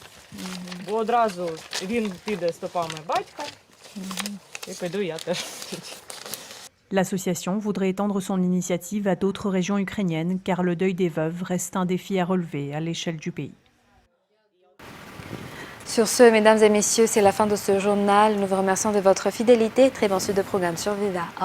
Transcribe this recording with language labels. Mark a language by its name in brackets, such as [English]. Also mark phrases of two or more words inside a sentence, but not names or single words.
[Ukrainian] Бо одразу він піде стопами батька, і піду я теж. [French] L'association voudrait étendre son initiative à d'autres régions ukrainiennes car le deuil des veuves reste un défi à relever à l'échelle du pays. Sur ce, mesdames et messieurs, c'est la fin de ce journal. Nous vous remercions de votre fidélité. Très bon suite de programme sur Viva.